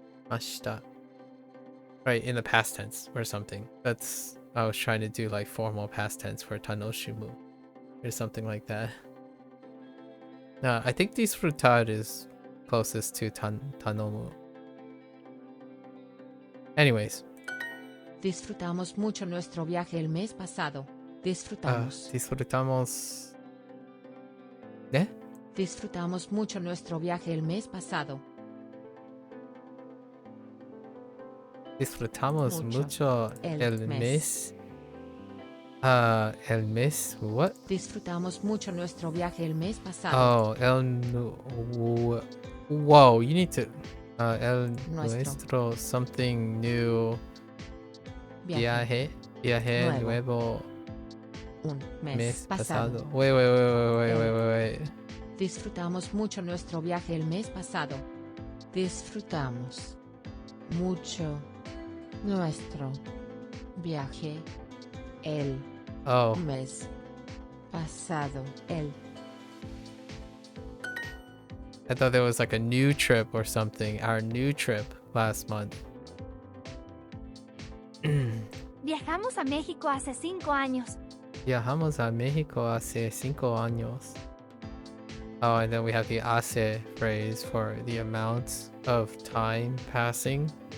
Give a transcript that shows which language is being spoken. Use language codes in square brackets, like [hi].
[en] Mashita. Right, in the past tense or something. That's I was trying to do like formal past tense for tanoshimu or something like that. I think disfrutar is closest to tanomu. Anyways. [es] Disfrutamos mucho nuestro viaje el mes pasado. Disfrutamos. Disfrutamos. ¿Eh? Disfrutamos mucho nuestro viaje el mes pasado. Disfrutamos mucho el mes. El mes, [en] what? [es] Disfrutamos mucho nuestro viaje el mes pasado. [en] Oh, whoa, you need to. [es] El nuestro [en] something new. [es] Viaje nuevo. Un mes pasado. [en] Wait. [es] Disfrutamos mucho nuestro viaje el mes pasado. Disfrutamos mucho nuestro viaje el mes pasado. [en] I thought there was like a new trip or something. Our new trip last month. [es] Viajamos a México hace 5 años. Viajamos a México hace 5 años. [en] Oh, and then we have the hace phrase for the amount of time passing.